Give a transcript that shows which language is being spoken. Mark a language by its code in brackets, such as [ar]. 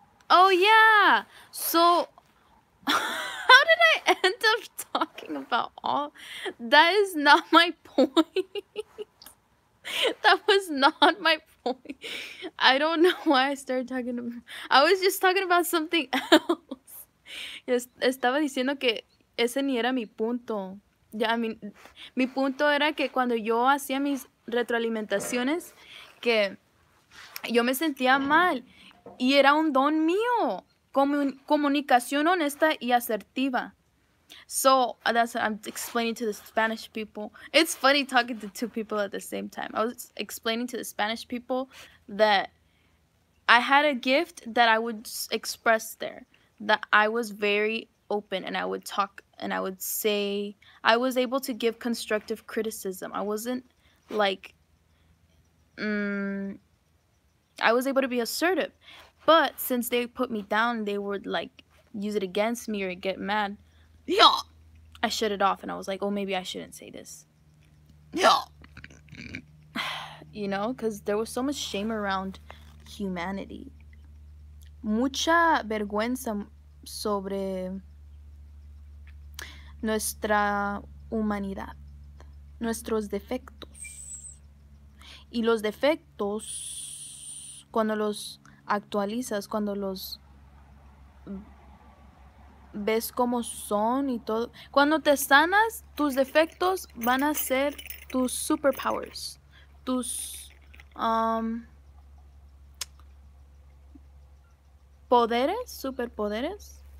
[en] Oh yeah, so how did I end up talking about all that? Is not my point. That was not my point. I don't know why I started talking about... I was just talking about something else. [es] Estaba diciendo que ese ni era mi punto. Ya, mi punto era que cuando yo hacía mis retroalimentaciones, que yo me sentía mal y era un don mío. Comunicación honesta y asertiva. [en] So that's what I'm explaining to the Spanish people. It's funny talking to two people at the same time. I was explaining to the Spanish people that I had a gift that I would express there, that I was very open and I would talk and I would say, I was able to give constructive criticism. I wasn't like, I was able to be assertive. But since they put me down, they would like use it against me or get mad. Yeah. I shut it off and I was like, oh, maybe I shouldn't say this. Yeah. You know, because there was so much shame around humanity. [es] Mucha vergüenza sobre nuestra humanidad, nuestros defectos. Y los defectos, cuando los actualizas, cuando los ves como son y todo, cuando te sanas, tus defectos van a ser tus superpowers, tus poderes, superpoderes.